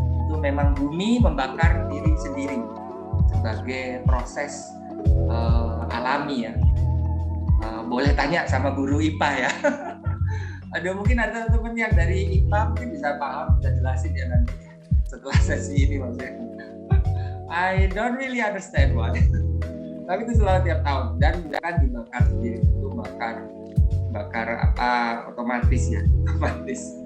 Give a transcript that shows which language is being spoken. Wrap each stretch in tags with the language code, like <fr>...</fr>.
<id>Itu memang bumi membakar diri sendiri sebagai proses alami ya. Boleh tanya sama guru IPA ya. Ada mungkin ada teman yang dari IPA mungkin bisa paham, bisa jelasin ya nanti setelah sesi ini maksudnya.</id> <en>I don't really understand why.</en> <id>Tapi itu selalu tiap tahun dan kan dibakar sendiri, itu bakar apa otomatis ya, otomatis.</id>